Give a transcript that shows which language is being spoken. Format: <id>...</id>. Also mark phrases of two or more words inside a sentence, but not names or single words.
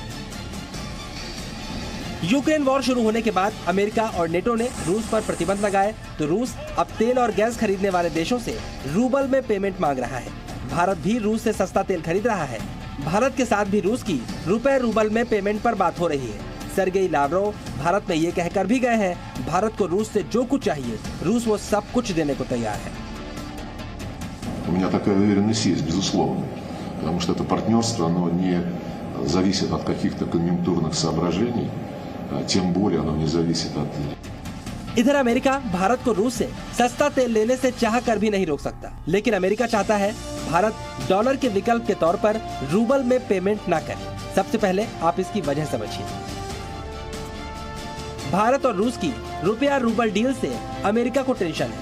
<hi>यूक्रेन वॉर शुरू होने के बाद अमेरिका और नेटो ने रूस पर प्रतिबंध लगाए, तो रूस अब तेल और गैस खरीदने वाले देशों से रूबल में पेमेंट मांग रहा है। भारत भी रूस से सस्ता तेल खरीद रहा है। भारत के साथ भी रूस की रुपए रूबल में पेमेंट पर बात हो रही है। सर्गेई लावरोव भारत में ये कहकर भी गए हैं, भारत को रूस से जो कुछ चाहिए रूस वो सब कुछ देने को तैयार है।</hi> <ru>У меня такая уверенность есть, безусловно, потому что это партнерство, оно не зависит от каких-то конъюнктурных соображений, тем более оно не зависит от।</ru> <hi>इधर अमेरिका भारत को रूस से सस्ता तेल लेने से चाह कर भी नहीं रोक सकता, लेकिन अमेरिका चाहता है भारत डॉलर के विकल्प के तौर पर रूबल में पेमेंट ना करे। सबसे पहले आप इसकी वजह समझिए। भारत और रूस की रुपया रूबल डील से अमेरिका को टेंशन है।</hi>